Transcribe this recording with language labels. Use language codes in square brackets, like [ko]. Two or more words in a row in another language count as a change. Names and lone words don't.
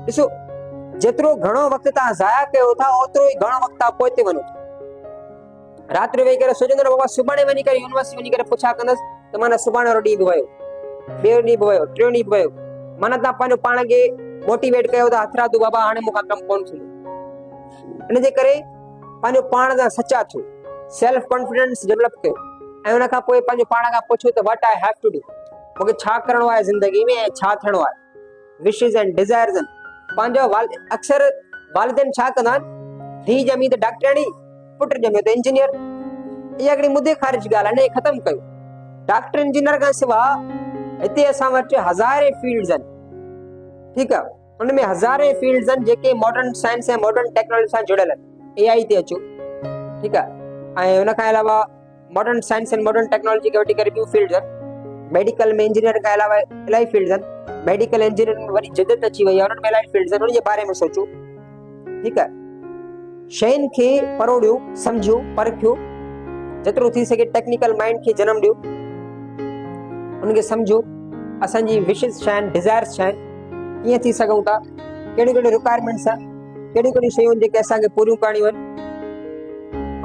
[sd] ॾिसो जेतिरो घणो वक़्तु तव्हां ज़ाया कयो था ओतिरो ई घणो वक़्तु तव्हां पोइ ते वञो राति जो वेही करे सोचंदो बाबा सुभाणे वञी करे यूनिवर्सिटी वञी करे पुछा कंदसि त माना सुभाणे वारो ॾींहुं बि वियो ॿियो ॾींहुं बि वियो, टियों ॾींहुं बि वियो, माना तव्हां पंहिंजो पाण खे मोटिवेट कयो था हथरादू बाबा हाणे मूंखां कमु कोन थींदो। इन जे करे पंहिंजो पाण सां सचा थियो, [en] self confidence develop [sd] कयो ऐं उन खां पोइ पंहिंजो पाण खां पुछो त [en] what I have to do, [sd] मूंखे छा करणो आहे ज़िंदगी में ऐं छा थियणो आहे, [en] wishes and desires [sd] आहिनि। पंहिंजो अक्सर वालिदैन छा कंदा आहिनि, धीउ ॼमी त डॉक्टराणी, पुटु ॼमियो त इंजीनियर। इहा हिकिड़ी मुदे ख़ारिज ॻाल्हि आहे, इन ख़तमु कयो। डॉक्टर इंजीनियर खां सवाइ हिते असां वटि हज़ारे फील्ड्स आहिनि, ठीकु आहे, उनमें हज़ारे फील्ड्स आहिनि जेके [en] modern science [sd] ऐं [en] modern technology [sd] सां जुड़ियल आहिनि। AI ते अचो, ठीकु आहे, ऐं उन खां अलावा [en] modern science and modern technology [sd] खे वठी करे ॿियूं फील्ड्स आहिनि। मेडिकल में इंजीनियर खां अलावा इलाही फील्ड्स आहिनि, [en] medical engineering [sd] में वरी जदत अची वई आहे, उन्हनि में इलाही फील्ड्स आहिनि, उन जे बारे में सोचो, ठीकु आहे। शयुनि खे परोड़ियो, सम्झो, परखियो, जेतिरो थी सघे [en] technical mind [sd] खे जनम ॾियो, उनखे सम्झो, असांजी विशेस छा आहिनि, डिज़ायर्स छा आहिनि, कीअं थी सघूं था, कहिड़ियूं कहिड़ियूं रिक्वायरमेंट्स आहिनि, कहिड़ियूं कहिड़ियूं शयूं जेके असांखे पूरियूं करणियूं आहिनि।